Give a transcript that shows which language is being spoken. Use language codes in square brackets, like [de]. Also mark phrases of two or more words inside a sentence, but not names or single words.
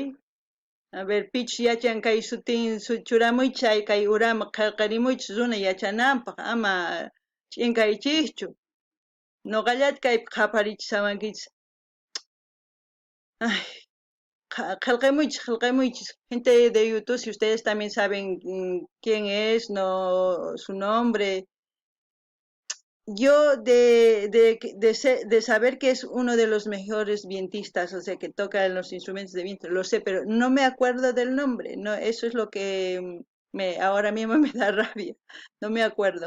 [qu] A ver, pich yachan kay sutin churamuychay kay urama qillqarimuychis runa yachananpaq ama ch'inkaychikchu. Nuqallata kaypi qhaparichisawankichis. Ay, qillqamuychis. [es] Gente de YouTube, si ustedes también saben quién es, no su nombre. Yo de saber que es uno de los mejores vientistas, o sea, que toca los instrumentos de viento, lo sé, pero no me acuerdo del nombre, no, eso es lo que ahora mismo me da rabia, no me acuerdo.